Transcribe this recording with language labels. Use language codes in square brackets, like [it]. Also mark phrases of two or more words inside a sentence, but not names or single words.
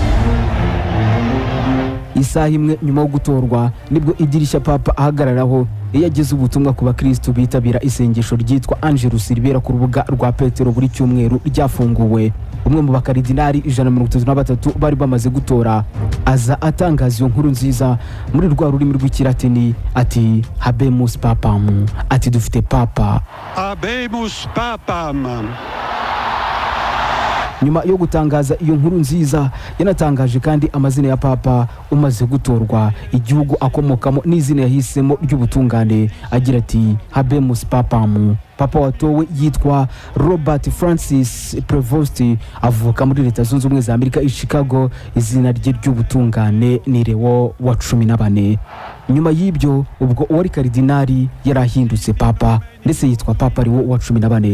[rw] Isaha imwe nyuma yo gutorwa nibwo idirishya papa ahagararaho yageze ubutumwa ku bakristo bitabira isengesho ryitwa Angelus ribera ku rubuga rwa Petero buri cyumweru ryafunguwe. Umwe mu bakaridinari 133 bari bamaze gutora aza atangaza iyo nkuru nziza muri rwa rurimi rw'ikilatini ati [la] habemus papam, [rw] ati dufite papa. [la] Habemus papam. [rw] Nyuma yo gutangaza iyo nkuru nziza yanatangaje kandi amazina ya papa umaze gutorwa, igihugu akomokamo n'izina yahisemo ry'ubutungane, agira ati [la] habemus papam. [rw] Papa watowe yitwa Robert Francis Prevost, avuka muri Leta Zunze Ubumwe za Amerika i Chicago. Izina rye ry'ubutungane ni Leo wa 14. nyuma y'ibyo ubwo uwari karidinari yarahindutse papa ndetse yitwa papa Leo wa 14.